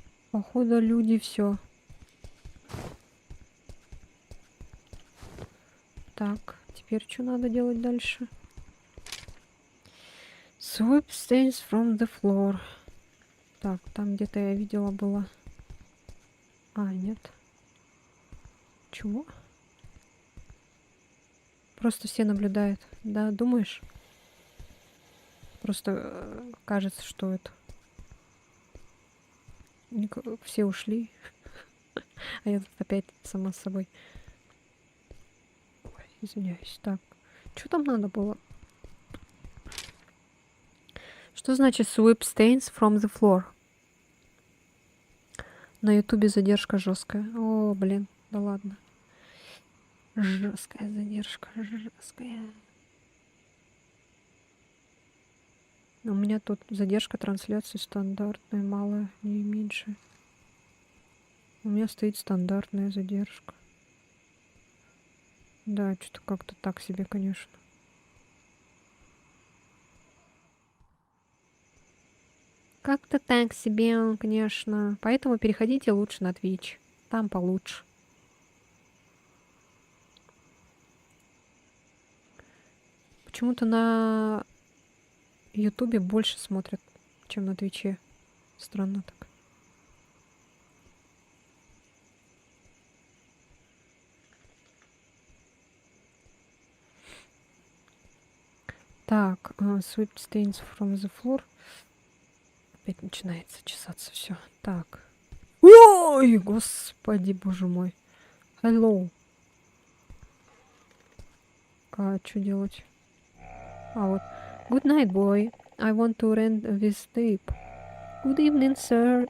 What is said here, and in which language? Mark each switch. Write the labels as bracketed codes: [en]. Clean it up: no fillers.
[ru] Походу, люди все. Так, теперь что надо делать дальше? [en] Sweep stains from the floor. [ru] Так, там где-то я видела было. А, нет. Чего? Просто все наблюдают. Да, думаешь? Просто кажется, что это... Все ушли. А я тут опять сама с собой. Ой, извиняюсь. Так, что там надо было? Что значит [en] sweep stains from the floor? [ru] На ютубе задержка жесткая. О, блин, да ладно. Жесткая задержка, жесткая. У меня тут задержка трансляции стандартная, малая, не меньше. У меня стоит стандартная задержка. Да, что-то как-то так себе, конечно. Как-то так себе, конечно. Поэтому переходите лучше на Twitch. Там получше. Почему-то на Ютубе больше смотрят, чем на Твиче. Странно так. Так, [en] sweep stains from the floor. [ru] Опять начинается чесаться все. Так. Ой, господи, боже мой. [en] Hello. [ru] А что делать? А вот. [en] Good night, boy. I want to rent this tape. Good evening, sir.